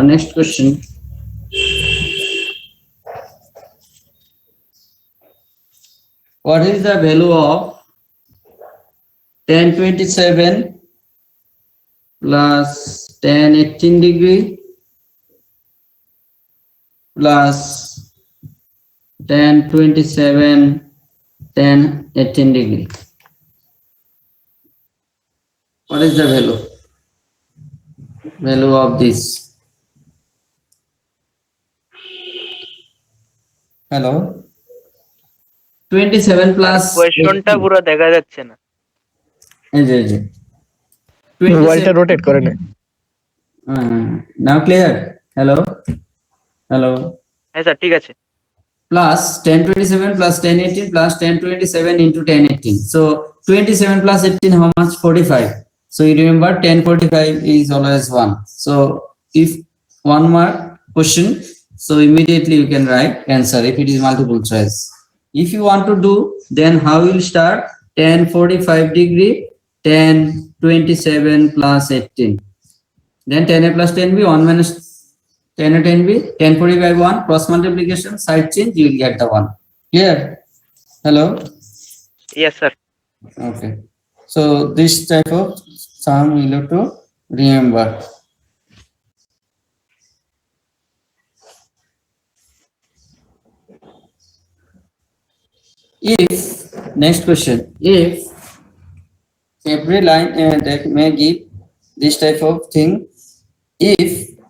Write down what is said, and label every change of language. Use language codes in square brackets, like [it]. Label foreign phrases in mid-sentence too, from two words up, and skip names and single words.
[en] What is the value of tan 27 plus tan 18 degree plus tan 27 tan 18 degree? What is the value of this? Hello? 27 plus [bn] কোয়েশ্চনটা পুরো দেখা যাচ্ছে না। এই যে [en] mobile rotate [bn] করে নে। [en] Now clear? Hello? [bn] হ্যাঁ স্যার, ঠিক আছে। [en] Plus tan 27 plus tan 18 plus tan 27 into tan 18. So 27 plus 18, how much? 45. So you remember tan 45 is always 1. So if 1 mark question, so immediately you can write answer if it is multiple choice. If you want to do, then how you will start? Tan 45 degree, tan 27 plus 18. Then tan A plus tan B, 1 minus tan A tan B, tan 45 1, cross multiplication, side change, you will get the 1. Clear? Hello? yes sir. Okay. So this type of Some you have to remember. If next question, if every line that may give this type of thing, if